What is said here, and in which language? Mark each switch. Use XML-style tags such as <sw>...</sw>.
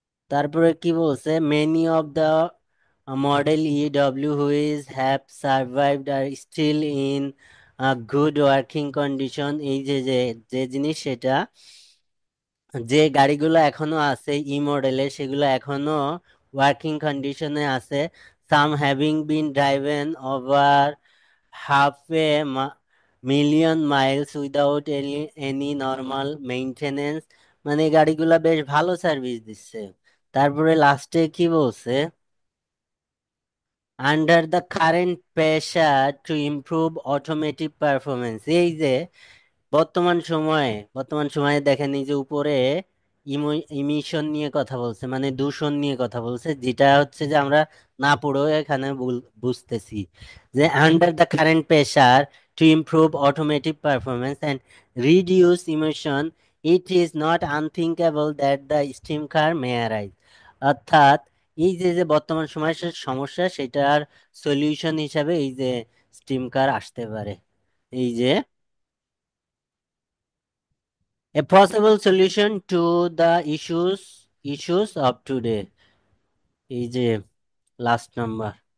<bn>তারপরে কি বলছে?</bn> <en>many of the model EW which have survived are still in good working condition,</en> <bn>এই যে যে যে জিনিস সেটা, যে গাড়িগুলো এখনো আছে ই মডেলের সেগুলো এখনো ওয়ার্কিং কন্ডিশনে আছে।</bn> <en>some having been driven over half a million miles without any normal maintenance,</en> <bn>মানে গাড়িগুলা বেশ ভালো সার্ভিস দিচ্ছে। তারপরে লাস্টে কি বলছে,</bn> <en>Under the current pressure to improve automotive performance.</en> <bn>এই যে বর্তমান সময়ে দেখেন, এই যে উপরে ইমিশন নিয়ে কথা বলছে, মানে দূষণ নিয়ে কথা বলছে, যেটা হচ্ছে যে আমরা না পড়েও এখানে বুঝতেছি যে</bn> <en>Under the current pressure to improve automotive performance and reduce emission, it is not unthinkable that the steam car may arise.</en> <bn>অর্থাৎ এই যে যে বর্তমান সময়ের সমস্যা, সেটার সলিউশন হিসাবে এই যে স্টিম কার আসতে পারে। এই যে</bn> <en>a possible solution to the issues of today,</en> <bn>এই যে লাস্ট নাম্বার।</bn>